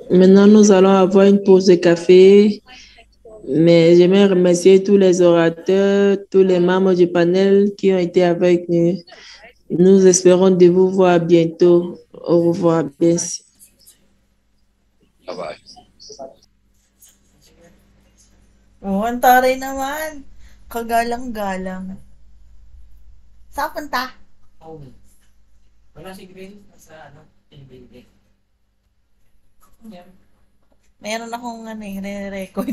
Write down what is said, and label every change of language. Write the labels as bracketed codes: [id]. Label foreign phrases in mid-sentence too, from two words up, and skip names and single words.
[fr] Maintenant, nous allons avoir une pause de café. Mais j'aimerais remercier tous les orateurs, tous les membres du panel qui ont été avec nous. Nous espérons de vous voir bientôt. Au revoir. Merci. [en] Bye-bye. [tl] Oh, ang taray naman. Kagalang-galang. Saan punta? Wala si Grace, nasa building. Meron akong re-record.